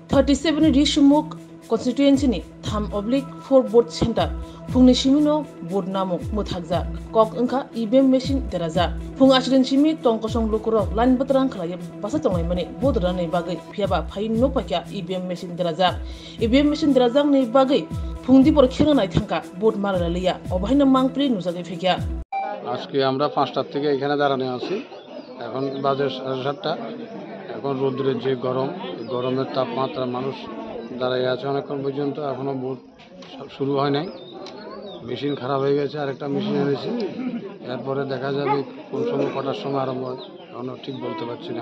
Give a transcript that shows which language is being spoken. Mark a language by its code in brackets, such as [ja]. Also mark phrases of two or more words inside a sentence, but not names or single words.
[trp] 37 Rishmuk constituency ni 3/4 [en] vote center [trp] phungni simino vote namuk muthakja kok engka [en] EVM machine [trp] deraja phung accident simi tongkosong lukurok line batrang khlaya basa tonglai mani vote rani bagai phiaba phain no pakya [en] EVM machine [trp] deraja [en] EVM machine [trp] derajang ni bagai phungdi por khenga nai thangka vote marala liya obahina mangpri nujage phekya [bn] আজকে আমরা 5টার থেকে এখানে দাঁড়ানো আছি এখন বাজে 7:30 এখন রোদ্রের যে গরমের তাপমাত্রা মানুষ দাঁড়িয়ে আছে অনেকক্ষণ পর্যন্ত এখনো ভোট শুরু হয় নাই মেশিন খারাপ হয়ে গেছে আরেকটা মেশিন এনেছি এরপরে দেখা যাবে কোন সময় কটার সময় আরম্ভ হয় এখনো ঠিক বলতে পারছি না